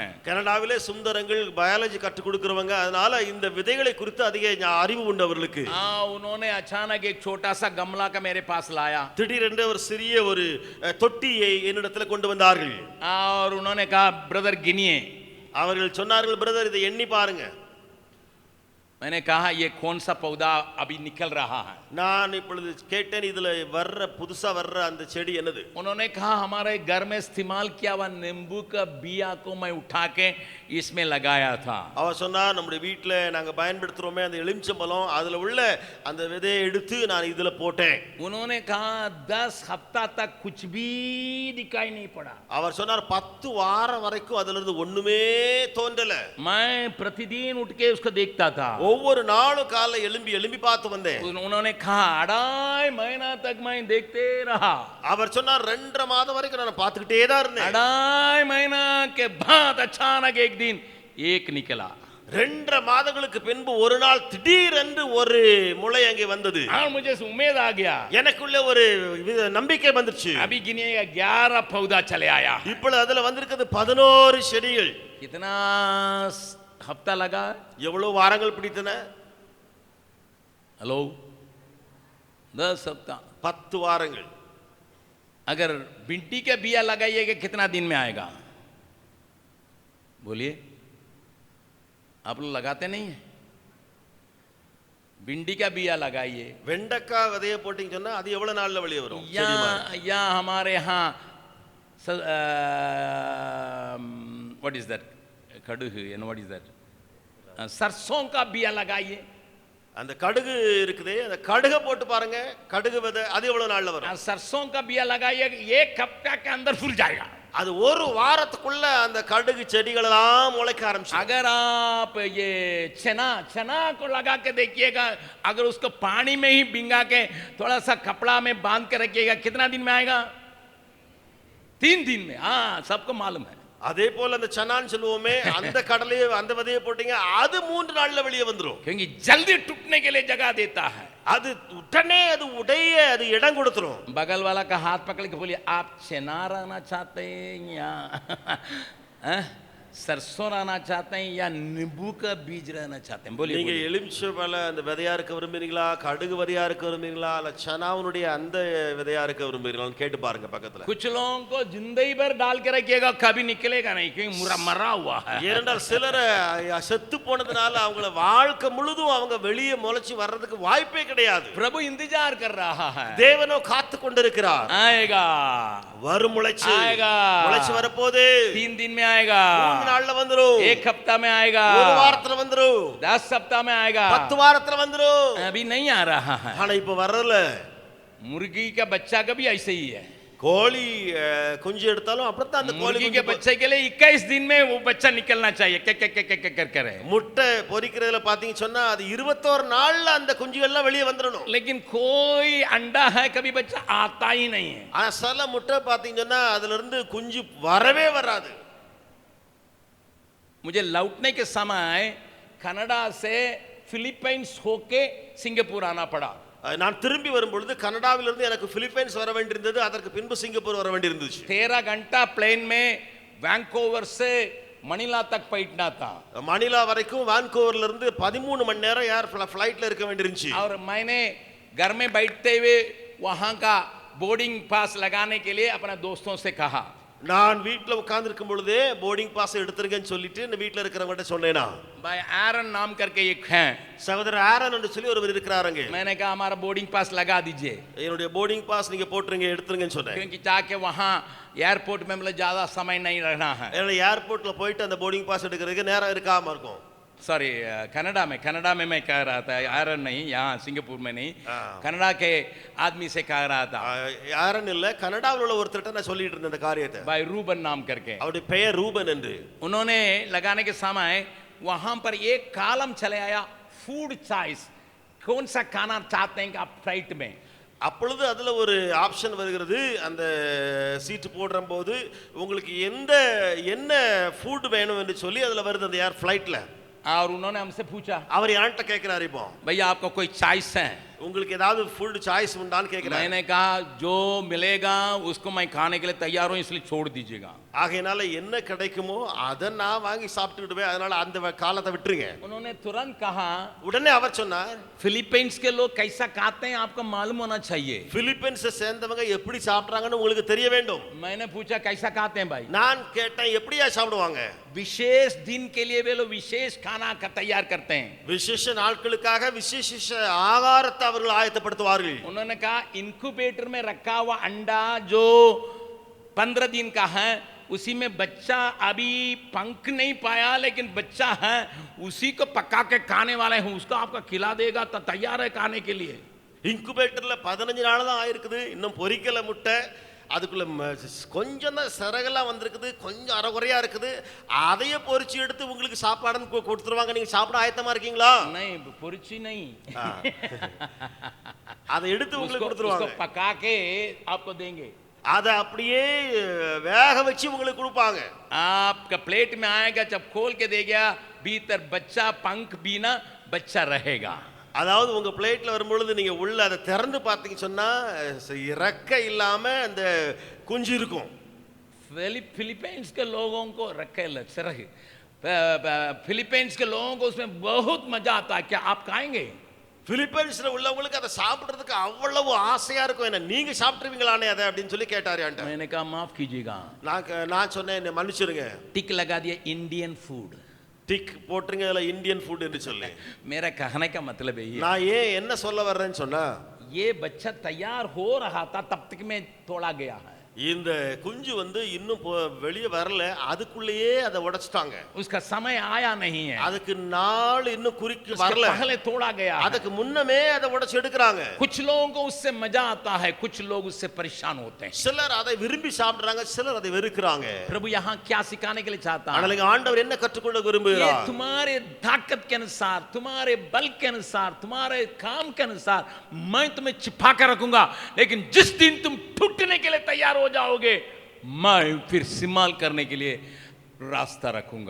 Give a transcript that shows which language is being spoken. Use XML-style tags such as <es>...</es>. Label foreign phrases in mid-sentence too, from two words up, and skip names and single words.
<ta>கனடாவிலே சுந்தரங்கள் பயாலஜி கற்றுக் கொடுக்கிறவங்க, அதனால இந்த விதைகளை குறித்து அதிக அறிவு உண்டு அவர்களுக்கு.</ta> <hi>उन्होंने अचानक एक छोटा सा गमला का मेरे पास लाया</hi> <ta>திடீரென்று ஒரு சிறிய ஒரு தொட்டியை என்னிடத்துல கொண்டு வந்தார்கள்.</ta> <hi>और उन्होंने कहा ब्रदर गिनिए,</hi> <ta>அவர்கள் சொன்னார்கள் பிரதர் இதை எண்ணி பாருங்க.</ta> <hi>मैंने कहा ये कौन सा पौधा अभी निकल रहा है?</hi> <ta>நான் இப்பொழுது கேட்டேன் இதுல வர்ற புதுசா வர்ற அந்த செடி என்னது?</ta> <hi>उन्होंने कहा हमारे घर में इस्तेमाल किया हुआ नींबू का बिया को मैं उठा के इसमें लगाया था.</hi> <ta>அவர் சொன்னார் நம்முடைய வீட்ல நாங்க பயன்படுத்துறோமே அந்த எலுமிச்சம்பழம் அதுல உள்ள அந்த விதையை எடுத்து நான் இதுல போட்டேன்.</ta> <hi>उन्होंने कहा 10 हफ्ता तक कुछ भी दिखाई नहीं पड़ा.</hi> <ta>அவர் சொன்னார் 10 வாரம் வரைக்கும் அதுல இருந்து ஒண்ணுமே தோன்றல.</ta> <hi>मैं प्रतिदिन उठ के उसको देखता था.</hi> <ta>ஒவ்வொரு நாளும் காலைல எழும்பி பார்த்து வந்தேன்.</ta> <hi>उन्होंने कहा 2.5 महीना तक मैं देखते रहा.</hi> <ta>அவர் சொன்னார் 2.5 மாதம் வரைக்கும் நான் பார்த்துக்கிட்டே தான் இருந்தேன்.</ta> <hi>2.5 महीना के बाद अचानक एक दिन एक निकला.</hi> <ta>2.5 மாதங்களுக்கு பின்பு ஒரு நாள் திடீரென்று ஒரு முளை அங்கே வந்தது.</ta> <hi>और मुझे उम्मीद आ गया.</hi> <ta>எனக்குள்ள ஒரு நம்பிக்கை வந்துச்சு.</ta> <hi>अभी गिनिएगा 11 पौधा चले आया.</hi> <ta>இப்பொழுது அதுல வந்திருக்கிறது 11 செடிகள்.</ta> <hi>कितना हफ्ता लगा?</hi> <ta>எவ்வளவு வாரங்கள் பிடித்தன?</ta> <hi>हेलो 10 हफ्ता.</hi> <ta>10 வாரங்கள்.</ta> <hi>अगर भिंडी का बिया लगाइएगा कितना दिन में आएगा? बोलिए, आप लोग लगाते नहीं है? भिंडी का बिया लगाइए.</hi> <ta>வெண்டைக்காய் விதைய போட்டீங்க சொன்னா அது எவ்வளவு நாள்ல வெளிய வரும்?</ta> <hi>या हमारे यहाँ</hi> <en>what is that</en> <hi>कड़ुகு</hi> <en>and what is that</en> <hi>सरसों का बिया लगाइए.</hi> <ta>அந்த கடுகு இருக்குதே அந்த கடுகை போட்டு பாருங்க கடுகு விதை அது எவ்வளவு நாள்ல வரும்?</ta> <hi>सरसों का बिया लगाइए 1 हफ्ता के अंदर फूल जाएगा.</hi> <ta>அது ஒரு வாரத்துக்குள்ள அந்த கடுகு செடிகள் எல்லாம் முளைக்க ஆரம்பிச்சு.</ta> <hi>अगर आप ये चना को लगा के देखिएगा, अगर उसको पानी में ही भिंगा के थोड़ा सा कपड़ा में बांध के रखिएगा कितना दिन में आएगा? 3 दिन में. हाँ, सबको मालूम है.</hi> <ta>அதே போல அந்த சனான்னு சொல்லுவோமே அந்த கடலையே அந்த விதையை போட்டீங்க அது 3 நாள்ல வெளியே வந்துரும்.</ta> <hi>क्योंकि जल्दी टूटने के लिए जगह देता है.</hi> <ta>அது உடனே அது உடைய அது இடம் கொடுத்துரும்.</ta> <hi>बगल वाला का हाथ पकड़ के बोलिए आप चना रहना चाहते हैं या सरसों रहना चाहते हैं या नींबू का बीज रहना चाहते हैं? बोलिए.</hi> <ta>நீங்க எலுமிச்சம்பழ அந்த விதையா இருக்க விரும்புறீங்களா, கடுகு விதையா இருக்க விரும்புறீங்களா, இல்ல சனாவுடைய அந்த விதையா இருக்க விரும்புறீங்களான்னு கேட்டு பாருங்க பக்கத்துல.</ta> <hi>कुछ लोगों को जिंदगी भर डाल के रखिएगा कभी निकलेगा नहीं क्योंकि मरा हुआ है.</hi> <ta>ஏனென்றால் சிலர் செத்து போனதுனால அவங்கள வாழ்க்கை முழுதும் அவங்க வெளியே முளைச்சி வர்றதுக்கு வாய்ப்பே கிடையாது.</ta> <hi>प्रभु इंतजार कर रहा है.</hi> <ta>தேவனோ காத்து கொண்டிருக்கிறார்.</ta> <hi>आएगा,</hi> <ta>வரும் முளைச்சி</ta> <hi>आएगा,</hi> <ta>முளைச்சி வரப்போகுது.</ta> <hi>3 दिन में आएगा,</hi> <ta>3 நாள்ல வந்துரும்,</ta> <hi>1 हफ्ता में आएगा,</hi> <ta>ஒரு வாரத்துல வந்துரும்,</ta> <hi>10 हफ्ता में आएगा.</hi> <ta>10 வாரத்துல வந்துரும்.</ta> <hi>अभी नहीं आ रहा है.</hi> <ta>ஆனா இப்ப வரல.</ta> <hi>मुर्गी का बच्चा का भी ऐसे ही है.</hi> <ta>கோழி குஞ்சு எடுத்தாலும் அப்படித்தான் அந்த கோழி</ta> <hi>मुर्गी के बच्चे के लिए 21 दिन में वो बच्चा निकलना चाहिए कर करे.</hi> <ta>முட்டை பொரிக்கிறதுல பாத்தீங்க சொன்னா அது 21 நாள்ல அந்த குஞ்சுகள் எல்லாம் வெளியே வந்துடணும்.</ta> <hi>लेकिन कोई अंडा है कभी बच्चा आता ही नहीं है.</hi> <ta>ஆனா சில முட்டை பாத்தீங்க சொன்னா அதுல இருந்து குஞ்சு வரவே வராது.</ta> <hi>मुझे लौटने के समय कनाडा से फिलीपींस होके सिंगापुर आना पड़ा.</hi> <ta>நான் திரும்பி வரும்பொழுது கனடாவிலிருந்து எனக்கு பிலிப்பைன்ஸ் வர வேண்டியிருந்தது, அதற்கு பின்பு சிங்கப்பூர் வர வேண்டியிருந்துச்சு.</ta> <hi>13 घंटा प्लेन में वैंकूवर से मनीला तक बैठना था.</hi> <ta>மணிலா வரைக்கும் வான்கூவர்ல இருந்து 13 மணி நேரம்</ta> <en>air flight</en> <ta>இருக்க வேண்டியிருந்துச்சு.</ta> <hi>और मैंने घर में बैठते हुए वहां का</hi> <en>boarding pass</en> <hi>लगाने के लिए अपने दोस्तों से कहा.</hi> <ta>நான் வீட்ல உட்கார்ந்து இருக்கும் பொழுதே</ta> <en>boarding pass</en> <ta>எடுத்துருங்கன்னு சொல்லிட்டு இந்த வீட்ல இருக்கிறவங்கட்ட சொன்னேனா.</ta> <hi>भाई आरन नाम करके एक है,</hi> <ta>சகோதரர் ஆரன் என்று சொல்லி ஒருவர் இருக்கிறாருங்க.</ta> <hi>मैंने कहा हमारा</hi> <en>boarding pass</en> <hi>लगा दीजिए.</hi> <ta>என்னுடைய</ta> <en>boarding pass</en> <ta>நீங்க போட்டுருங்க எடுத்துருங்கன்னு சொன்னேன்.</ta> <hi>क्योंकि जाके वहां एयरपोर्ट में मतलब ज्यादा समय नहीं रहना है.</hi> <ta>ஏன்னா ஏர்போர்ட்ல போயிட்டு அந்த</ta> <en>boarding pass</en> <ta>எடுக்கிறதுக்கு நேரம் இருக்காம இருக்கும்.</ta> <hi>सॉरी, कनाडा में मैं कह रहा था, आयरन नहीं, यहाँ सिंगापुर में नहीं, कनाडा के आदमी से कह रहा था.</hi> <ta>ஆரன் இல்ல கனடாவில் உள்ள ஒருத்தர்ட்ட நான் சொல்லிட்டு இருந்தேன் இந்த காரியத்தை.</ta> <hi>भाई रूबन नाम करके,</hi> <ta>அவருடைய பெயர் ரூபன் என்று.</ta> <hi>उन्होंने लगाने के समय वहां पर एक कॉलम चले आया,</hi> <en>food choice,</en> <hi>कौन सा खाना चाहते हैं आप फ्लाइट में.</hi> <ta>அப்பொழுது அதுல ஒரு ஆப்ஷன் வருகிறது. அந்த சீட்டு போடுற போது உங்களுக்கு என்ன ஃபுட் வேணும் என்று சொல்லி அதுல வருது அந்த</ta> <en>air flight.</en> <hi>और उन्होंने हमसे पूछा,</hi> <ta>அவர் யார்ட்ட கேக்குறாரு இப்போ,</ta> <hi>भैया आपका कोई चॉइस है?</hi> <ta>உங்களுக்கு ஏதாவது</ta> <en>food choice</en> <ta>உண்டான்னு கேக்குறேன்.</ta> <hi>मैंने कहा जो मिलेगा उसको मैं खाने के लिए तैयार हूं, इसलिए छोड़ दीजिएगा.</hi> <ta>ஆகையினால என்ன கிடைக்குமோ அதை நான் வாங்கி சாப்பிட்டுடுவேன், அதனால அந்த காலத்தை விட்டுருங்க.</ta> <hi>उन्होंने तुरंत कहा,</hi> <ta>உடனே அவர் சொன்னார்,</ta> <hi>फिलीपींस के लोग कैसा खाते हैं आपको मालूम होना चाहिए.</hi> <ta>பிலிப்பைன்ஸை சேர்ந்தவங்க எப்படி சாப்பிடுறாங்கன்னு உங்களுக்கு தெரிய வேண்டும்.</ta> <hi>मैंने पूछा कैसा खाते हैं भाई.</hi> <ta>நான் கேட்டேன் எப்படியா சாப்பிடுவாங்க.</ta> <hi>विशेष दिन के लिए वे लोग विशेष खाना का तैयार करते हैं.</hi> <ta>விசேஷ நாட்களுக்காக விசேஷ ஆகாரத்தை அவர்கள் ஆயத்தப்படுத்துவார்கள்.</ta> <hi>उन्होंने कहा इनक्यूबेटर में रखा हुआ अंडा जो 15 दिन का है, उसी में बच्चा अभी पंख नहीं पाया लेकिन बच्चा है, उसी को पका के खाने वाले हूं, उसको आपका खिला देगा तो तैयार है खाने के लिए.</hi> <ta>இன்குபேட்டர்ல 15 நாள் தான் ஆயிருக்குது, இன்னும் பொரிக்கல முட்டை, அதுக்குள்ள கொஞ்சம் தான் சிறகெல்லாம் வந்திருக்குது, கொஞ்சம் அரைகுறையா இருக்குது, அதையே பொரிச்சு எடுத்து உங்களுக்கு சாப்பாடுன்னு கொடுத்துருவாங்க, நீங்க சாப்பிட ஆயத்தமா இருக்கீங்களா?</ta> <hi>नहीं பொரிச்சு नहीं,</hi> <ta>அதை எடுத்து உங்களுக்கு கொடுத்துருவாங்க,</ta> <hi>उसको पका के आपको देंगे.</hi> <ta>அதை அப்படியே வேக வச்சு உங்களுக்கு கொடுப்பாங்க.</ta> <hi>आपका प्लेट में आएगा, जब खोल के देगा भीतर बच्चा पंख बिना बच्चा रहेगा.</hi> <ta>அதாவது உங்க பிளேட்ல வரும்பொழுது நீங்க உள்ள அதை திறந்து பார்த்தீங்க சொன்னா இறக்கை இல்லாம அந்த குஞ்சு இருக்கும்.</ta> <hi>फिलीपींस के लोगों को रखे रहे, फिलीपींस के लोगों को उसमें बहुत मजा आता है. क्या आप खाएंगे?</hi> <ta>பிலிப்பைன்ஸ்ல உள்ளவங்களுக்கு அதை சாப்பிடுறதுக்கு அவ்வளவு ஆசையா இருக்கும். என்ன நீங்க சாப்பிட்டுருவீங்களானே அதை அப்படின்னு சொல்லி கேட்டாரு என்கிட்ட.</ta> <hi>मैंने कहा माफ कीजिएगा.</hi> <ta>நான் சொன்னேன் என்ன மன்னிச்சிருங்க.</ta> <hi>टिक लगा दिया</hi> <en>Indian food.</en> <ta>டிக் போட்டுருங்க அதுல</ta> <en>Indian food</en> <ta>என்று சொல்லி.</ta> <hi>मेरा कहने का मतलब है ये,</hi> <ta>நான் ஏன் என்ன சொல்ல வர்றேன்னு சொன்னா,</ta> <hi>ये बच्चा तैयार हो रहा था तब तक में तोड़ा गया है.</hi> <ta>இந்த குஞ்சு இன்னும் வெளியே வரல, அதுக்குள்ளேயே அதை உடைச்சிட்டாங்க.</ta> <hi>उसका समय आया नहीं है,</hi> <ta>அதுக்கு நாள் இன்னும் குறிக்கு</ta> <hi>उसके</hi> <ta>வரல,</ta> <hi>पहले तोड़ा गया है.</hi> <ta>அதுக்கு முன்னமே அதை உடைச்சு எடுக்கறாங்க.</ta> <hi>कुछ लोगों को उससे मजा आता है, कुछ लोग उससे परेशान होते हैं.</hi> <ta>சிலர் அதை விரும்பி சாப்பிடுறாங்க, சிலர் அதை வெறுக்கறாங்க.</ta> <hi>प्रभु यहाँ क्या सिखाने के लिए चाहता है?</hi> <ta>ஆனால் ஆண்டவர் என்ன கற்றுக்கொள்ள</ta> <hi>ये</hi> <ta>விரும்புகிறார்?</ta> <hi>तुम्हारे ताकत के अनुसार, तुम्हारे बल के अनुसार, तुम्हारे काम के अनुसार मैं तुम्हें छिपा कर रखूंगा, लेकिन जिस दिन तुम टूटने के लिए तैयार हो जाओगे मैं फिर इस्तेमाल करने के लिए ராஸ்தா ரखूंगा.</hi>